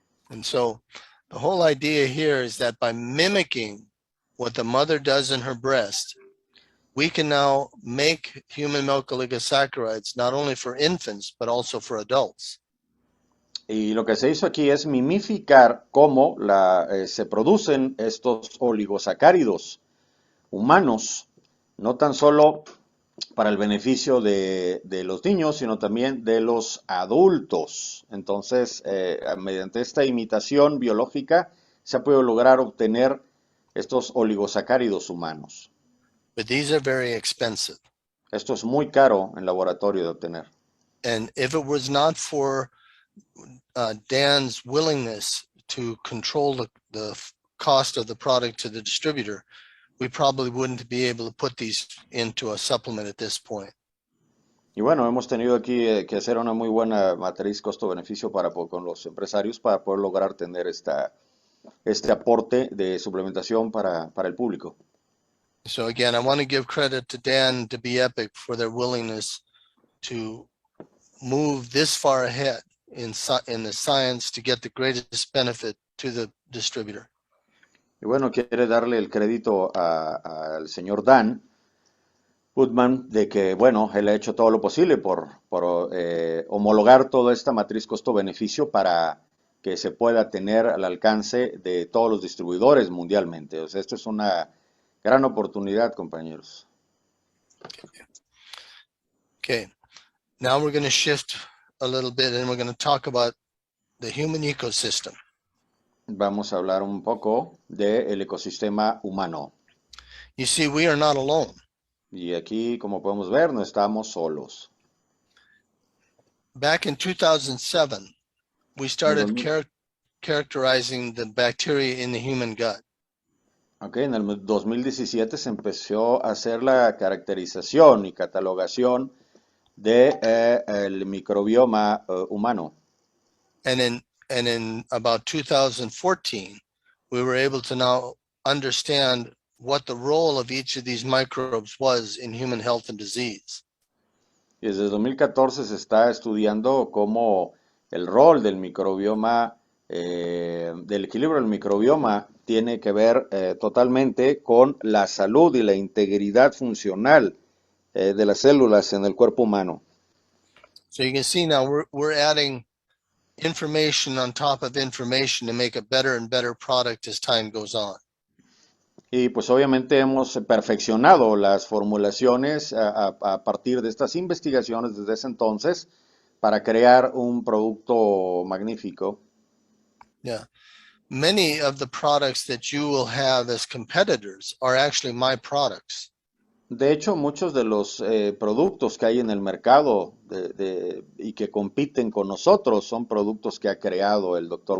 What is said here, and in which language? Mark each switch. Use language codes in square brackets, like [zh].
[en] And so the whole idea here is that by mimicking what the mother does in her breast, we can now make human milk oligosaccharides not only for infants, but also for adults. [es] Y lo que se hizo aquí es mimificar cómo se producen estos oligosacáridos humanos, no tan solo para el beneficio de los niños, sino también de los adultos. Entonces, mediante esta imitación biológica, se ha podido lograr obtener estos oligosacáridos humanos. [en] But these are very expensive. [es] Esto es muy caro en laboratorio de obtener. [en] And if it was not for Dan's willingness to control the cost of the product to the distributor, we probably wouldn't be able to put these into a supplement at this point. [es] Y bueno, hemos tenido aquí que hacer una muy buena matriz costo-beneficio con los empresarios para poder lograr tener este aporte de suplementación para el público. [en] So again, I want to give credit to Dan, to Bepic, for their willingness to move this far ahead in the science to get the greatest benefit to the distributor. [es] Y bueno, quiere darle el crédito al señor Dan Woodman de que, bueno, él ha hecho todo lo posible por homologar toda esta matriz costo-beneficio para que se pueda tener al alcance de todos los distribuidores mundialmente. O sea, esto es una gran oportunidad, compañeros. [en] Okay, now we're going to shift a little bit and we're going to talk about the human ecosystem. [es] Vamos a hablar un poco del ecosistema humano. [en] You see, we are not alone. [es] Y aquí, como podemos ver, no estamos solos. [en] Back in 2007, we started characterizing the bacteria in the human gut. [es] Okay, en el 2017 se empezó a hacer la caracterización y catalogación del microbioma humano. [en] And in about 2014, we were able to now understand what the role of each of these microbes was in human health and disease. [es] Y desde 2014 se está estudiando cómo el rol del microbioma, del equilibrio del microbioma, tiene que ver totalmente con la salud y la integridad funcional de las células en el cuerpo humano. [en] So you can see now we're adding information on top of information to make a better and better product as time goes on. [es] Y pues obviamente hemos perfeccionado las formulaciones a partir de estas investigaciones desde ese entonces para crear un producto magnífico. [en] Yeah. Many of the products that you will have as competitors are actually my products. [es] De hecho, muchos de los productos que hay en el mercado y que compiten con nosotros son productos que ha creado el Dr.